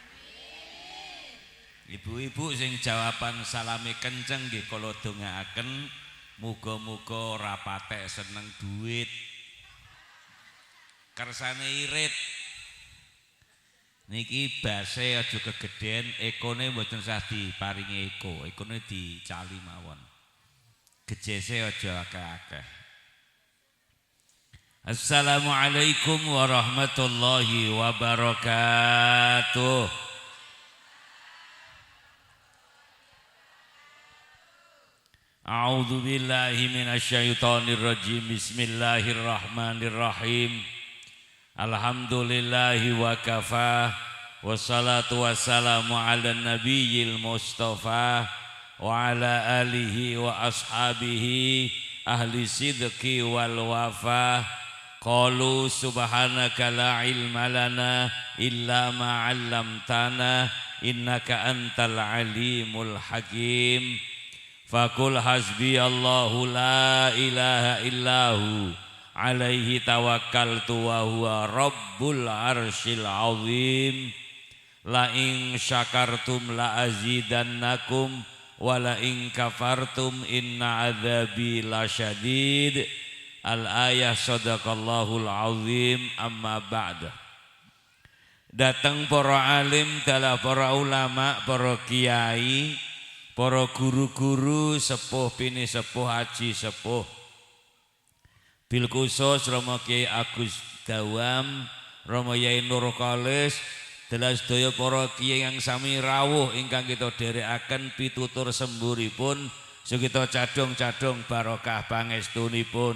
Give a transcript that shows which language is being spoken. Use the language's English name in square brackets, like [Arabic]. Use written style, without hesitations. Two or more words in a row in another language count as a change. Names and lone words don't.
[Javanese] Ibu-ibu sing jawaban salame kenceng nggih kula dongaaken muga-muga ora patek seneng duit. Kersane irit. Niki base aja kegedhen, ekone mboten usah diparingi eko, ekone dicali mawon. Gejese aja akeh-akeh. [Arabic] السلام عليكم ورحمة الله وبركاته. أعوذ بالله من الشيطان الرجيم. بسم الله الرحمن الرحيم. الحمد لله وكفى. والصلاة والسلام على النبي المصطفى وعلى آله وأصحابه أهل الصدق والوفاء. قالوا سبحانك لا علم لنا إلا ما علمتنا إنك أنت العليم الحكيم. فقل حسبي الله لا إله إلا هو عليه توكلت وهو رب العرش العظيم. لئن شكرتم لأزيدنكم ولئن كفرتم إن عذابي لشديد. الآية صدق الله العظيم. أما بعد. [Javanese] Datang para alim, dalah para ulama, para kiai, para guru-guru, sepuh bini sepuh, haji sepuh, [Arabic] بالخصوص [Javanese] Rama Kyai Agus Dawam, Rama Yai Nur Khalis, dalah sedaya para kiai yang sami rawuh ingkang kita dherekaken pitutur semburipun, kita cadung-cadung barokah pangestunipun.